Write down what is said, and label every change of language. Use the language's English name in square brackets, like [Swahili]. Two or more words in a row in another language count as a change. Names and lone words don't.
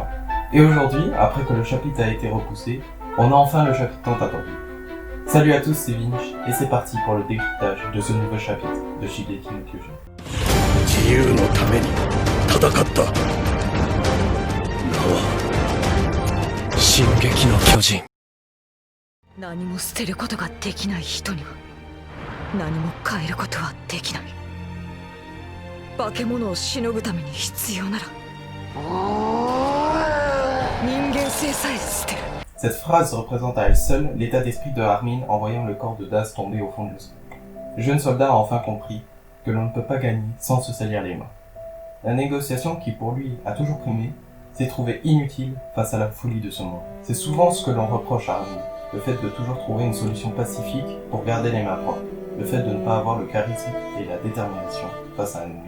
[French] Et aujourd'hui, après que le chapitre a été repoussé, on a enfin le chapitre tant attendu. Salut à tous, c'est Vinch, et c'est parti pour le décryptage de ce nouveau chapitre de Shingeki no Kyojin. [Japanese] 自由のために戦った。なお進撃の巨人。何も捨てることができない人には何も変えることはできない。化け物をしのぐために必要なら人間性さえ捨てる。 [French] Cette phrase représente à elle seule l'état d'esprit de Armin en voyant le corps de Daz tomber au fond de l'océan. Le jeune soldat a enfin compris que l'on ne peut pas gagner sans se salir les mains. La négociation qui pour lui a toujours primé s'est trouvée inutile face à la folie de ce monde. C'est souvent ce que l'on reproche à Armin, le fait de toujours trouver une solution pacifique pour garder les mains propres, le fait de ne pas avoir le charisme et la détermination face à un ennemi.